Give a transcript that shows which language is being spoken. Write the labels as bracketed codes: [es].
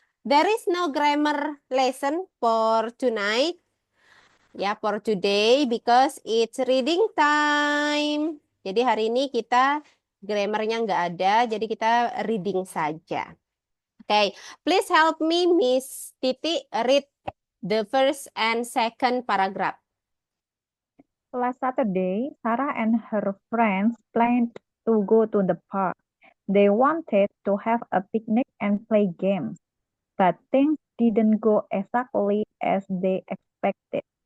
[en] There is no grammar lesson for tonight. Ya, for today because it's reading time. [id] Jadi hari ini kita grammarnya nggak ada, jadi kita reading saja. [en] Okay, please help me, Miss Titi, read the first and second paragraph. Last Saturday, Sarah and her friends planned to go to the park. They wanted to have a picnic and play games, but things didn't go exactly as they expected.